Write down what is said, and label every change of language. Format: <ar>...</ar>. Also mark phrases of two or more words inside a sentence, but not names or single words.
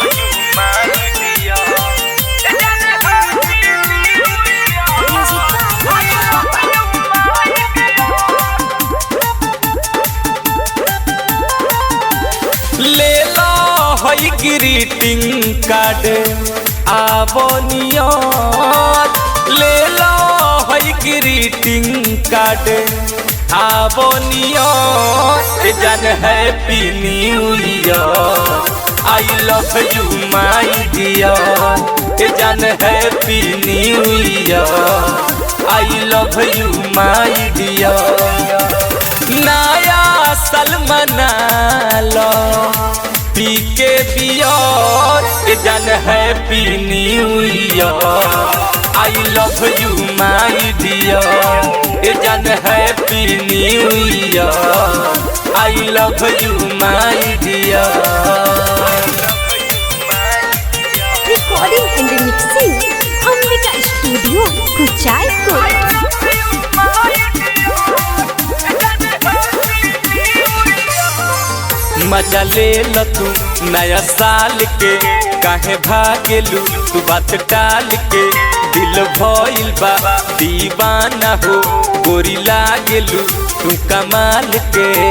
<bho>ले लो हई</bho> <en>greeting card</en> <bho>आवनिया, ले लो हई</bho> <en>greeting card</en> <bho>आवनिया, जन</bho> <en>Happy New Year, I love you my dear, जन Happy New Year, I love you my dear.</en> <bho>नया साल मना लो पी के बियर,</bho> <en>जन Happy New Year, I love you my dear, जन Happy New Year, I love you my dear. Recording and mixing Ambika Studio, Kuchaipur.</en> <bho>मजा ले ल तू नया साल के, काहे भागेलू तू बात टाल के, दिल भइल बा दीवाना हो, गोरी लागेलू तू कमाल के।</bho>